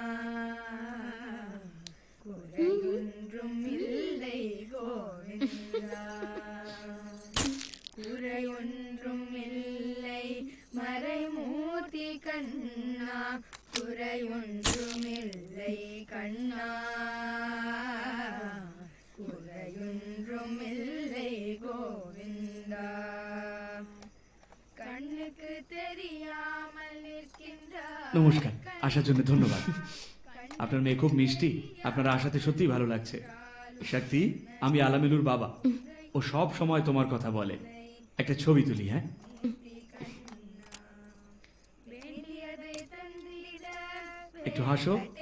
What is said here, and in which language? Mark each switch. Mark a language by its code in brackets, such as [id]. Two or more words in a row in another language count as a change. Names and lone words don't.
[ta] குறையொன்றுமில்லை கோவிந்தா, குறையொன்றுமில்லை மறைமூர்த்தி கண்ணா, குறையொன்றுமில்லை கண்ணா, குறையொன்றுமில்லை கோவிந்தா, கண்ணுக்கு தெரியாமல் நிற்கின்றார்। [bn] নমস্কার, আসার জন্য ধন্যবাদ। আপনার মেয়ে খুব মিষ্টি, আপনারা আসাতে সত্যিই ভালো লাগছে। শক্তি, আমি আলামিনুর বাবা, ও সব সময় তোমার কথা বলে। একটা ছবি তুলি। হ্যাঁ, একটু হাসো।